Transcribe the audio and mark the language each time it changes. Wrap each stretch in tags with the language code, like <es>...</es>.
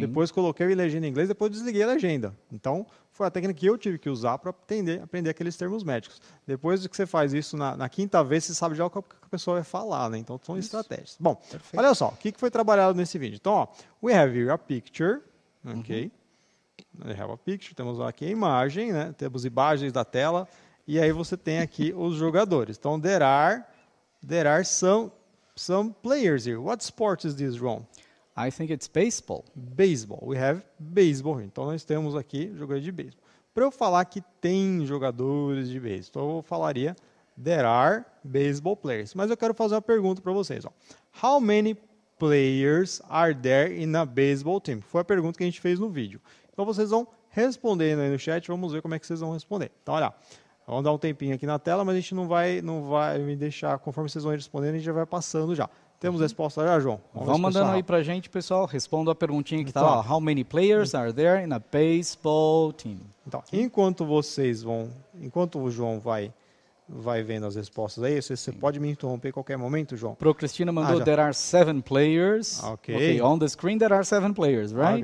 <pt>Depois coloquei a legenda em inglês, depois desliguei a legenda. Então, foi a técnica que eu tive que usar para aprender aqueles termos médicos. Depois de que você faz isso na quinta vez, você sabe já o que a pessoa vai falar, né? Então, são estratégias. Bom, olha só, o que foi trabalhado nesse vídeo? Então, ó,</pt> <en>we have here a picture, ok? We have a picture,</en> <pt>temos aqui a imagem, né? Temos imagens da tela, e aí você tem aqui os jogadores. Então,</pt> <en>there are some players here. What sport is this, Ron? I think it's baseball. Baseball. We have baseball.</en> <pt>Então, nós temos aqui jogadores de beisebol. Para eu falar que tem jogadores de beisebol, então eu falaria</pt> <en>there are baseball players.</en> <pt>Mas eu quero fazer uma pergunta para vocês. Ó.</pt> <en>How many players are there in a baseball team?</en> <pt>Foi a pergunta que a gente fez no vídeo. Então, vocês vão respondendo aí no chat. Vamos ver como é que vocês vão responder. Então, olha, vamos dar um tempinho aqui na tela, mas a gente não vai me deixar, conforme vocês vão respondendo, a gente já vai passando já. Temos resposta já, João? Vamos mandando aí pra gente, pessoal. Responda a perguntinha que está lá.</pt> <en>How many players are there in a baseball team?</en> <pt>Então, enquanto o João vai vendo as respostas aí, você pode me interromper em qualquer momento, João? Pro Cristina mandou,</pt> <en>there are 7 players. Okay, on the screen there are 7 players, right?</en>